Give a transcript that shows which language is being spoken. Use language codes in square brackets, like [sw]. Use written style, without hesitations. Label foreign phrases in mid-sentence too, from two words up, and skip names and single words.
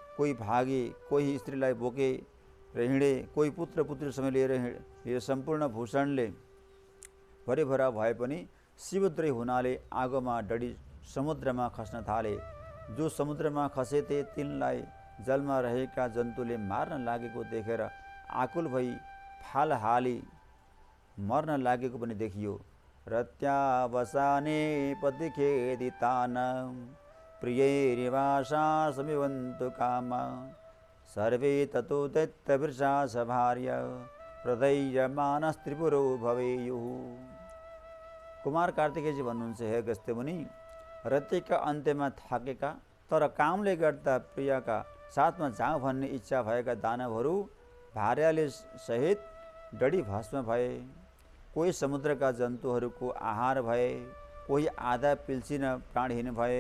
[ne] कोही भागे, कोही स्त्रीलाई बोके र हिँडे, कोही पुत्र पुत्रीसँग लिएर यो सम्पूर्ण भूषणले भरिभरा भए पनि शिवद्रोही हुनाले आगोमा डढी समुद्रमा खस्न थाले। जो समुद्रमा खसेथे तिनलाई जलमा रहेका जन्तुले मार्न लागेको देखेर आकुल भई फाल हाली मर्न लागेको पनि देखियो। [sa] रत्यावसाने पतिखेदितान प्रियैरिवासा समिवन्तु काम सर्वे ततो दैत्यवृषा सभार्य प्रदयमानस्त्रिपुरो भवेयुः। [ne] कुमार कार्तिकेयजी भन्नुहुन्छ, हे अगस्त्य मुनि, रतिका अन्त्यमा थाकेका तर कामले गर्दा प्रियका साथमा जाउँ भन्ने इच्छा भएका दानवहरू भार्याले सहित डढी भस्म भए। कोही समुद्रका जन्तुहरूको आहार भए, कोही आधा पिल्सिन प्राणहीन भए।